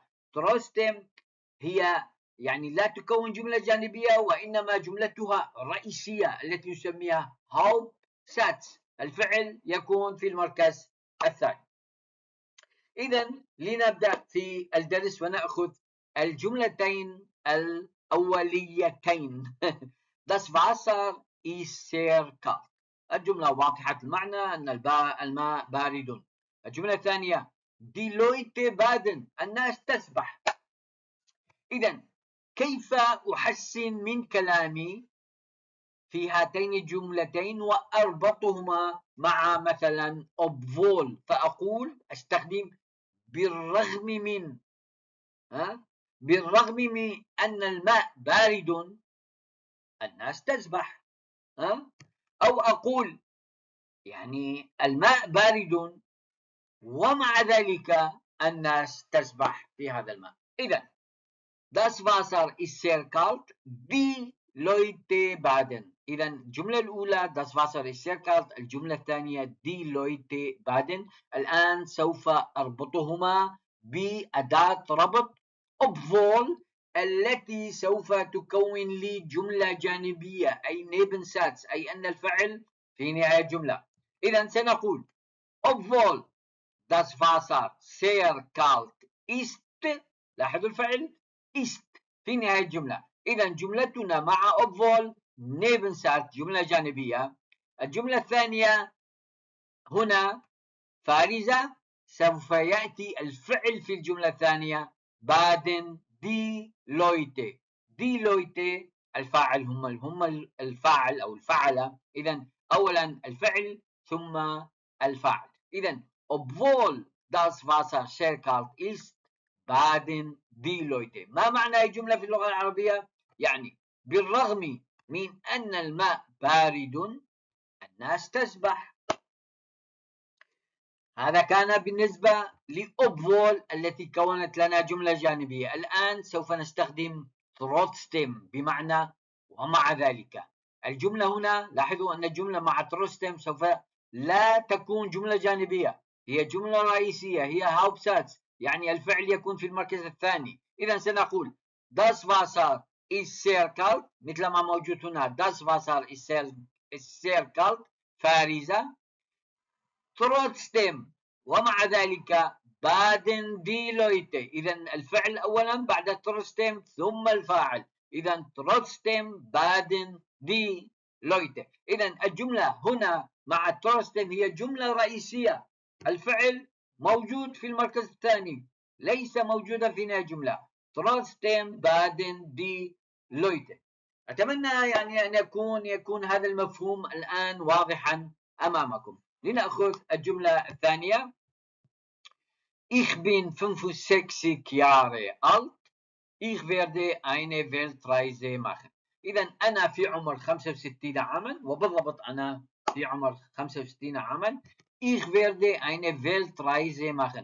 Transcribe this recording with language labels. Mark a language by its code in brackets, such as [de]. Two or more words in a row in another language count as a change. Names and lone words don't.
[ar] trotzdem هي لا تكون جملة جانبية، وإنما جملتها رئيسية التي نسميها Hauptsatz. الفعل يكون في المركز الثاني. إذا لنبدأ في الدرس ونأخذ الجملتين الأوليتين [de] Das Wasser ist sehr kalt. [ar] الجملة واضحة المعنى أن الماء بارد. الجملة الثانية [de] Die Leute baden. [ar] الناس تسبح. إذا كيف أحسن من كلامي في هاتين الجملتين وأربطهما مع مثلا obwohl، فأقول أستخدم بالرغم من، بالرغم من أن الماء بارد الناس تسبح، أو أقول يعني الماء بارد ومع ذلك الناس تسبح في هذا الماء. [de] إذا Das Wasser ist sehr kalt, die Leute baden. [ar] إذا الجملة الأولى [de] Das Wasser ist sehr kalt، [ar] الجملة الثانية [de] die Leute baden. [ar] الآن سوف أربطهما بأداة ربط obwohl التي سوف تكون لي جملة جانبية أي Nebensatz، أي أن الفعل في نهاية الجملة. إذا سنقول [de] obwohl das Wasser sehr kalt ist، [ar] لاحظوا الفعل ist في نهاية الجملة. إذا جملتنا مع [de] obwohl Nebensatz [ar] جملة جانبية. الجملة الثانية هنا فارزة، سوف يأتي الفعل في الجملة الثانية [de] baden die Leute. die Leute [ar] الفاعل هم الفاعل أو الفعلة. إذا أولا الفعل ثم الفاعل. [de] إذا obwohl das Wasser sehr kalt ist baden die Leute. [ar] ما معنى الجملة في اللغة العربية؟ يعني بالرغم من أن الماء بارد الناس تسبح. هذا كان بالنسبة لأوبفول التي كونت لنا جملة جانبية. الآن سوف نستخدم trotzdem بمعنى ومع ذلك. الجملة هنا لاحظوا أن الجملة مع trotzdem سوف لا تكون جملة جانبية، هي جملة رئيسية، هي Hauptsatz، يعني الفعل يكون في المركز الثاني. إذا سنقول [de] Das Wasser ist sehr kalt [ar] مثل ما موجود هنا [de] Das Wasser ist sehr kalt فارزة. trotzdem [ar] ومع ذلك [de] baden die Leute. [ar] إذا الفعل أولا بعد trotzdem ثم الفاعل. [de] إذا trotzdem baden die Leute. [ar] إذا الجملة هنا مع trotzdem هي جملة رئيسية، الفعل موجود في المركز الثاني ليس موجودا في نهاية الجملة. [de] trotzdem baden die Leute. [ar] أتمنى يعني أن يكون هذا المفهوم الآن واضحا أمامكم. لنأخذ الجملة الثانية. [de] Ich bin 65 Jahre alt. Ich werde eine Weltreise machen. [ar] إذا أنا في عمر 65 عاما، وبالضبط أنا في عمر 65 عاما. [de] Ich werde eine Weltreise machen.